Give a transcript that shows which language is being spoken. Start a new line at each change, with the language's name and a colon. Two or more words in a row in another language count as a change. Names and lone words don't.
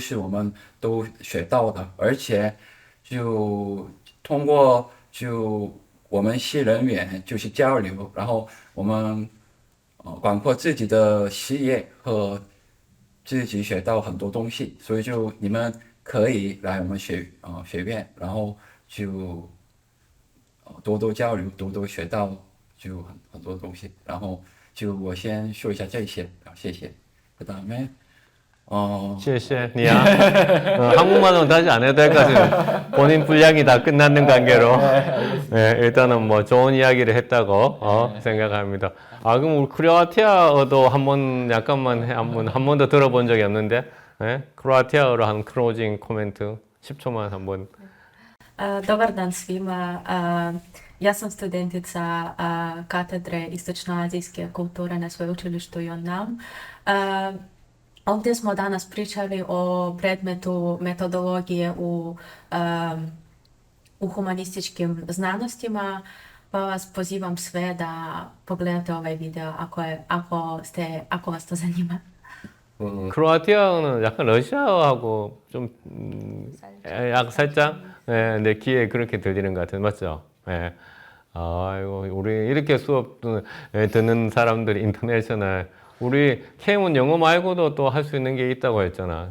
Chinese: 是我们都学到的，而且就通过就我们系人员就是交流，然后我们广阔自己的视野和自己学到很多东西，所以就你们可以来我们学院，然后就多多交流，多学到就很多东西。然后就我先说一下这些，谢谢。그다음에 谢谢你呀.
Korean: 한국말은 다시 안 해도 될 것 같아요. 본인 분량이 다 끝났는 관계로. 네, 일단은 뭐 좋은 이야기를 했다고 생각합니다. 그럼 우리 크로아티아어도 한번 약간만 한 번도 들어본 적이 없는데, 크로아티아어로 한 클로징 코멘트 10초만 한번.
Croatian: Dobar dan svima. Ja sam studentica katedre istočnoazijske kulture na sveučilištu Yonnam. Ovdje smo danas pričali o predmetu metodologije u humanističkim znanostima, pa vas pozivam sve da pogledate ovaj video ako vas to zanima.
Korean: 크로아티아어는 약간 러시아어하고 좀 살짝 내 귀에 그렇게 들리는 것 같은 맞죠? 아이고 우리 이렇게 수업 듣는 사람들이 인터내셔널 우리 캠은 영어 말고도 또 할 수 있는 게 있다고 했잖아.